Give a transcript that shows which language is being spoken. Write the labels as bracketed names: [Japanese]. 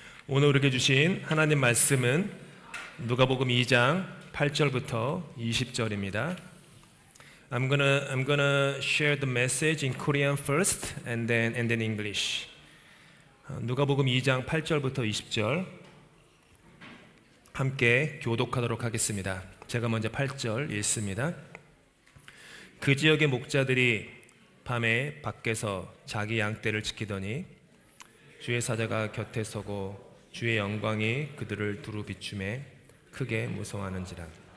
[Korean] 오늘 우리에게 주신 하나님 말씀은 누가복음 2장 8절부터 20절입니다. [English] I'm gonna share the message in Korean first and then English. [Korean] 누가복음 2장 8절부터 20절 함께 교독하도록 하겠습니다. 제가 먼저 8절 읽습니다. 그 지역의 목자들이 밤에 밖에서 자기 양떼를 지키더니 주의 사자가 곁에 서고 주의 영광이 그들을 두루 비추매 크게 무서워하는지라.